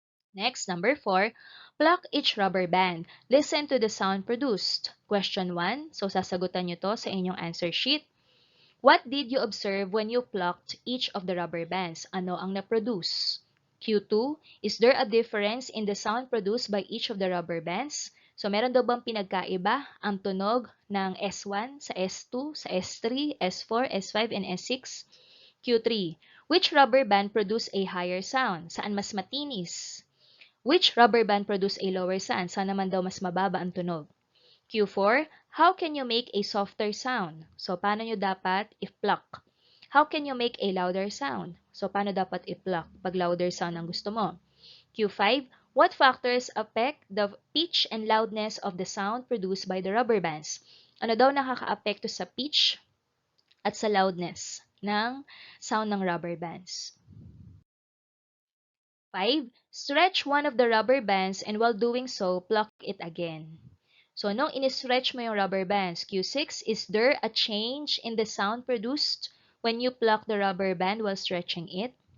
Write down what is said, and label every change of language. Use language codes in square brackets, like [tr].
[en] Next, number 4, pluck each rubber band. Listen to the sound produced. Question 1, [tl] so sasagutan nyo to sa inyong answer sheet. [en] What did you observe when you plucked each of the rubber bands? [tl] Ano ang na-produce? [en] Q2, is there a difference in the sound produced by each of the rubber bands? [tl] So, meron daw bang pinagkaiba ang tunog ng S1 sa S2, sa S3, S4, S5, and S6? [en] Q3, which rubber band produce a higher sound? [tl] Saan mas matinis? [en] Which rubber band produce a lower sound? [tl] Saan naman daw mas mababa ang tunog? [en] Q4, how can you make a softer sound? So, [tl] paano nyo dapat i-pluck? [en] How can you make a louder sound? So, [tl] paano dapat i-pluck pag louder sound ang gusto mo? [en] Q5, what factors affect the pitch and loudness of the sound produced by the rubber bands? [tl] Ano daw nakaka-apekto sa pitch at sa loudness ng sound ng rubber bands? 5. [en] Stretch one of the rubber bands and while doing so, pluck it again. So, [tl] nung in-stretch mo yung rubber bands, [en] Q6, is there a change in the sound produced when you pluck the rubber band while stretching it?